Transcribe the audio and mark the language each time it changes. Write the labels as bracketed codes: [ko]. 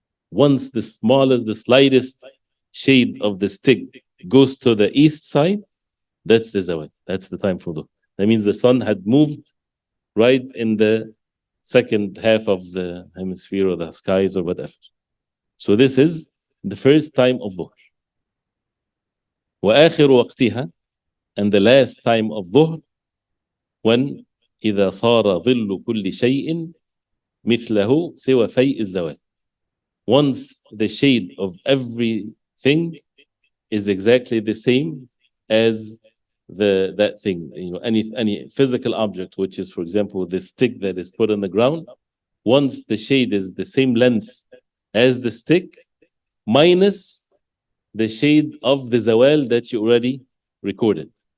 [en] Once the slightest shade of the stick goes to the east side, that's the zawal. That's the time for dhuhr. That means the sun had moved right in the second half of the hemisphere or the skies or whatever. So this is the first time of dhuhr. [ar] وآخر وقتها, [en] and the last time of dhuhr, when [ar] إذا صار ظل كل شيء مثله سوى فيء الزوال. [en] Once the shade of everything is exactly the same as that thing, any physical object, which is, for example, the stick that is put on the ground. Once the shade is the same length as the stick, minus the shade of the zawal that you already recorded.